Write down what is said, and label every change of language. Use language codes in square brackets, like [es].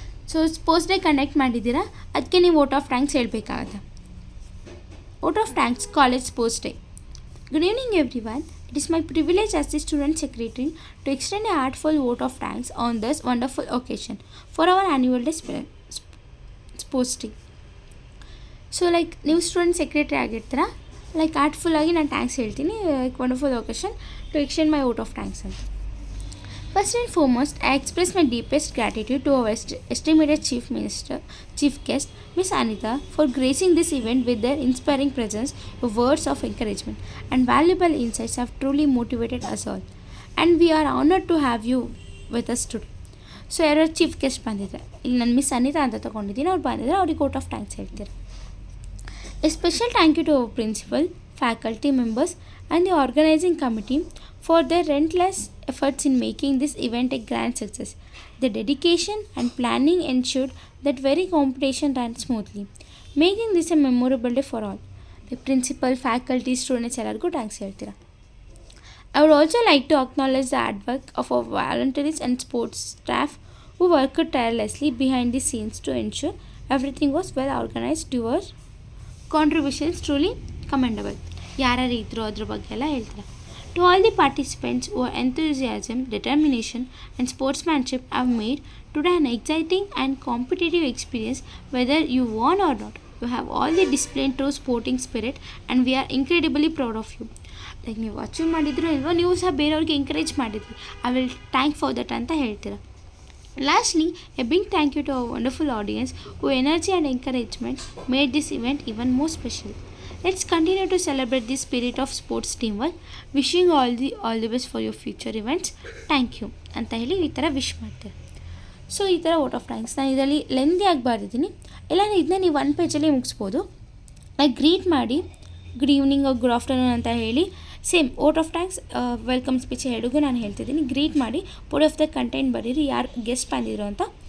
[kn] So sports day conduct ಮಾಡಿದ್ದೀರಾ, ಅದಕ್ಕೆ ನೀವು vote of thanks ಹೇಳಬೇಕಾಗತ್ತೆ. Vote of thanks college sports day. [en] Good evening everyone. It is my privilege as the student secretary to extend a heartfelt vote of thanks on this wonderful occasion for our annual day sports day. [kn] So like ನೀವು student secretary ಆಗಿರ್ತೀರಾ, like ಆರ್ಟ್ಫುಲ್ಲಾಗಿ ನಾನು thanks ಹೇಳ್ತೀನಿ, like [en] wonderful occasion to extend my vote of thanks [kn] ಅಂತ. [en] First and foremost, I express my deepest gratitude to our esteemed Chief Guest, Miss Anita, for gracing this event with their inspiring presence. Your words of encouragement and valuable insights have truly motivated us all, and we are honored to have you with us today. [kn] So ಯಾರು chief guest ಬಂದಿದ್ದಾರೆ, ಇಲ್ಲಿ ನಾನು miss Anita ಅಂತ ತೊಗೊಂಡಿದ್ದೀನಿ, ಅವ್ರು ಬಂದಿದ್ದಾರೆ, ಅವ್ರಿಗೆ out of thanks ಹೇಳ್ತಾರೆ. [en] A special thank you to our principal, faculty members and the organizing committee for their relentless efforts in making this event a grand success. Their dedication and planning ensured that very competition ran smoothly, making this a memorable day for all. The principal, faculty, students [kn] ಎಲ್ಲರಿಗೂ thanks ಹೇಳ್ತೀರಾ. [en] I would also like to acknowledge the hard work of our volunteers and sports staff who worked tirelessly behind the scenes to ensure everything was well organized. Your contributions truly commendable. [kn] ಯಾರ್ಯಾರು ಇದ್ರು ಅದ್ರ ಬಗ್ಗೆ ಎಲ್ಲ ಹೇಳ್ತಾರೆ. [en] To all the participants whose enthusiasm, determination and sportsmanship have made today an exciting and competitive experience, whether you won or not. You have all the displayed true sporting spirit and we are incredibly proud of you. [kn] Like ನೀವು achieve ಮಾಡಿದ್ರು ಇಲ್ವೋ, ನೀವು ಸಹ ಬೇರೆಯವ್ರಿಗೆ encourage ಮಾಡಿದ್ರಿ, [en] I will thank for that [kn] ಅಂತ ಹೇಳ್ತೀರಾ. [en] Lastly, a big thank you to our wonderful audience whose energy and encouragement made this event even more special. Let's continue to celebrate the spirit of sports teamwork. Wishing you all the best for your future events. Thank you [kn] ಅಂತ ಹೇಳಿ ಈ ಥರ wish ಮಾಡ್ತೇವೆ. So ಈ ಥರ vote of thanks ನಾನು ಇದರಲ್ಲಿ lengthy ಆಗಿ ಬರೆದಿದ್ದೀನಿ, ಇಲ್ಲ ಇದನ್ನ ನೀವು 1 ಪೇಜಲ್ಲಿ ಮುಗಿಸ್ಬೋದು. ಲೈಕ್ ಗ್ರೀಟ್ ಮಾಡಿ [en] good evening good afternoon [kn] ಅಂತ ಹೇಳಿ same vote of thanks welcome speech ಹೇಳಿಗೂ ನಾನು ಹೇಳ್ತಿದ್ದೀನಿ. ಗ್ರೀಟ್ ಮಾಡಿ ಬೋರ್ಡ್ ಆಫ್ ದ ಕಂಟೆಂಟ್ ಬರೀರಿ, ಯಾರು ಗೆಸ್ಟ್ ಬಂದಿದ್ರು ಅಂತ.